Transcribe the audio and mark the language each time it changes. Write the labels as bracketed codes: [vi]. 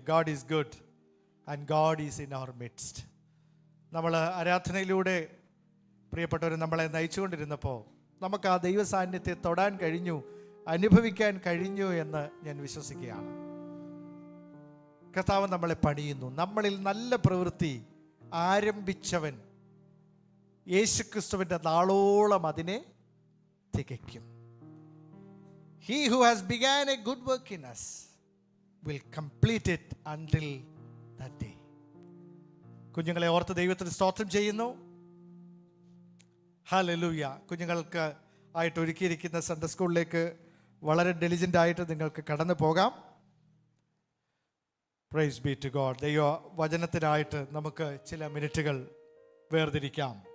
[en] God is good and God is in our midst. [ml] നമ്മൾ ആരാധനയിലൂടെ പ്രിയപ്പെട്ടവർ നമ്മളെ നയിച്ചുകൊണ്ടിരുന്നപ്പോൾ നമുക്ക് ആ ദൈവ സാന്നിധ്യത്തെ തൊടാൻ കഴിഞ്ഞു, അനുഭവിക്കാൻ കഴിഞ്ഞു എന്ന് ഞാൻ വിശ്വസിക്കുകയാണ്. കർത്താവ് നമ്മളെ പണിയുന്നു. നമ്മളിൽ നല്ല പ്രവൃത്തി ആരംഭിച്ചവൻ യേശുക്രിസ്തുവിൻ്റെ നാളോളം അതിനെ തികയ്ക്കും. [en] He who has begun a good work in us will complete it until that day. [ml] കുഞ്ഞുങ്ങളെ ഓർത്ത് ദൈവത്തിന് സ്തോത്രം ചെയ്യുന്നു. ഹല്ലേലൂയ. കുഞ്ഞുങ്ങൾക്ക് ആയിട്ട് ഒരുക്കിയിരിക്കുന്ന സൺഡേ സ്കൂളിലേക്ക് വളരെ ഡെലിജൻ്റ് ആയിട്ട് നിങ്ങൾക്ക് കടന്നു പോകാം. [en] Praise be to God. [ml] ദൈവ വചനത്തിനായിട്ട് നമുക്ക് ചില മിനിറ്റുകൾ വേർതിരിക്കാം.